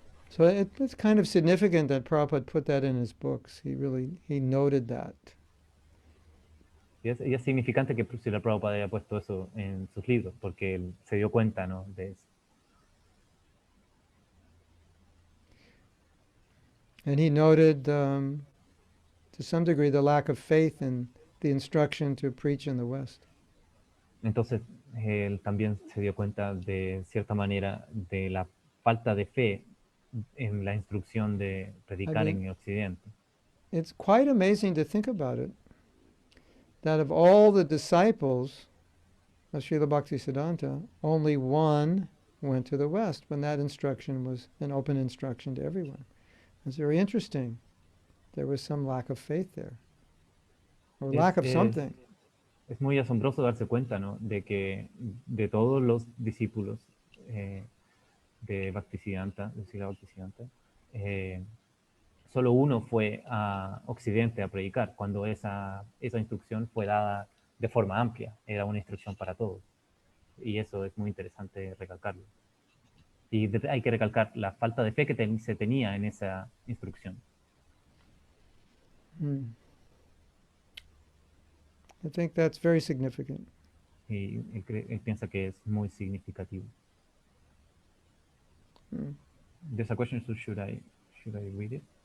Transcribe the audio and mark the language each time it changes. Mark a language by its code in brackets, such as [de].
[en] So it's kind of significant that Prabhupada put that in his books. He noted that. [es] Y es significante que Srila Prabhupada haya puesto eso en sus libros, porque él se dio cuenta, ¿no?, de eso. [en] And he noted, to some degree, the lack of faith in the instruction to preach in the West. [es] Entonces, él también se dio cuenta de cierta manera de la falta de fe en la instrucción de predicar en [en] mean, [es] el Occidente. [en] It's quite amazing to think about it, that of all the disciples of Srila Bhaktisiddhanta, only one went to the West when that instruction was an open instruction to everyone. It's very interesting. There was some lack of faith there, or lack of something. [es] Es muy asombroso darse cuenta, ¿no?, de que de todos los discípulos de Bhaktisiddhanta, de Srila Bhaktisiddhanta, solo uno fue a Occidente a predicar, cuando esa instrucción fue dada de forma amplia, era una instrucción para todos. Y eso es muy interesante recalcarlo. Y hay que recalcar la falta de fe que se tenía en esa instrucción. [en] I think that's very significant. [es] Y él piensa que es muy significativo. [en] There's a question, so should I read it?